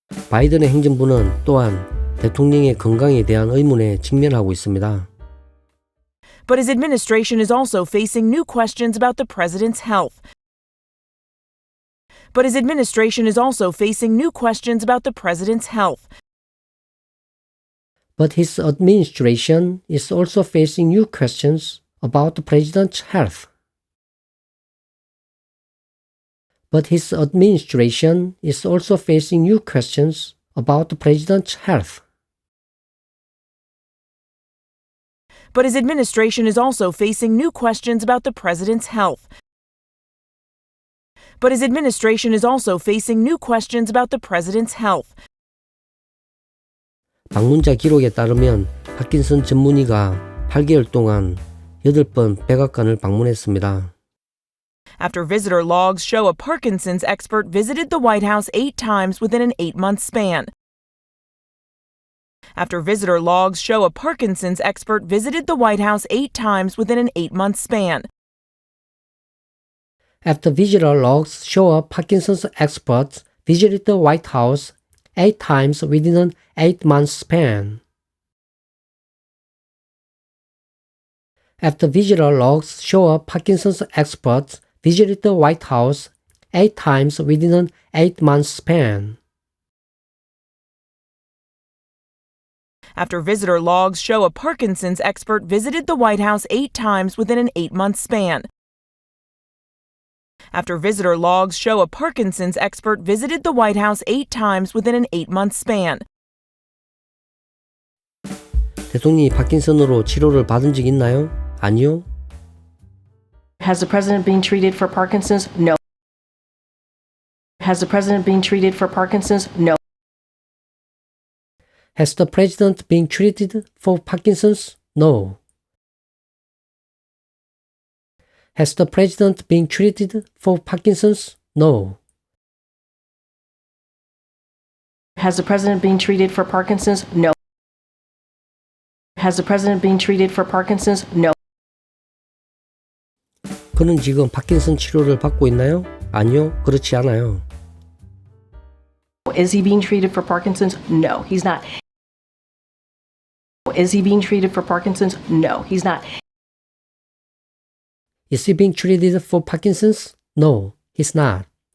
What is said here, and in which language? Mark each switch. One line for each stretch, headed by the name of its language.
Korean: 바이든의 행정부는 또한 대통령의 건강에 대한 의문에 직면하고 있습니다.
English: But his administration is also facing new questions about the president's health. But his administration is also facing new questions about the president's health. But his administration is also facing new questions about the president's health. But his administration is also facing new questions about the president's health. But his administration is also facing new questions about the president's health. But his administration is also facing new questions about the president's health.
Korean: 방문자 기록에 따르면 파킨슨 전문의가 8개월 동안 8번 백악관을 방문했습니다.
English: After visitor logs show a Parkinson's expert visited the White House 8 times within an 8-month span. After visitor logs show a Parkinson's expert visited the White House 8 times within an 8-month span. After visitor logs show a Parkinson's expert visited the White House 8 times within an 8-month span. After visitor logs show a Parkinson's expert visited the White House 8 times within an 8-month span. After visitor logs show a Parkinson's expert visited the White House 8 times within an 8-month span. After visitor logs show a Parkinson's expert visited the White House 8 times within an 8-month span.
Korean: 대통령이 파킨슨으로 치료를 받은 적 있나요? 아니요.
English: Has the president been treated for Parkinson's? No. Has the president been treated for Parkinson's? No. Has the president been treated for Parkinson's? No. Has the president been treated for Parkinson's? No. Has the president been treated for Parkinson's? No. Has the president been treated for Parkinson's? No.
Korean: 그는 지금 파킨슨 치료를 받고 있나요? 아니요, 그렇지 않아요.
English: Is he being treated for Parkinson's? No, he's not. Is he being treated for Parkinson's? No, he's not. Is he being treated for Parkinson's? No, he's not.